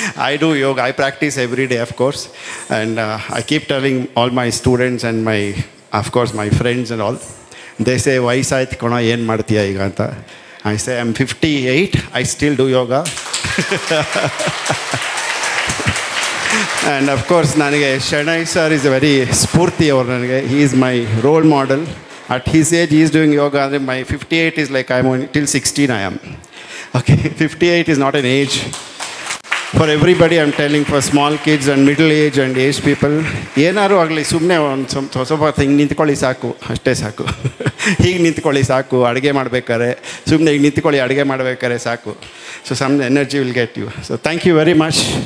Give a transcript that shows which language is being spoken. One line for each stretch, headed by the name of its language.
English: I do yoga, I practice every day, of course, and I keep telling all my students and my, of course, my friends and all. They say,
Kannada: ವಯಸ್ಸಾಯ್ತು ಕಣ, ಏನು ಮಾಡ್ತೀಯ ಈಗ ಅಂತ.
English: I say, I'm 58, I still do yoga. And of course, ನನಗೆ Shenoy sir is a very
Kannada: ಸ್ಫೂರ್ತಿ ಅವರು ನನಗೆ.
English: He is my role model. At his age, he is doing yoga. My 58 is like I'm only till 16 I am. Okay, 58 is not an age. For everybody I am telling, for small kids and middle age and age people,
Kannada: ಏನಾದ್ರು ಆಗಲಿ ಸುಮ್ಮನೆ ಒಂದು ಸ್ವಲ್ಪ ಹಿಂಗೆ ನಿಂತ್ಕೊಳ್ಳಿ ಸಾಕು, ಅಷ್ಟೇ ಸಾಕು. ಹೀಗೆ ನಿಂತ್ಕೊಳ್ಳಿ ಸಾಕು, ಅಡುಗೆ ಮಾಡ್ಬೇಕಾರೆ ಸುಮ್ಮನೆ ಈಗ ನಿಂತ್ಕೊಳ್ಳಿ, ಅಡುಗೆ ಮಾಡ್ಬೇಕಾರೆ ಸಾಕು.
English: So some energy will get you. So thank you very much.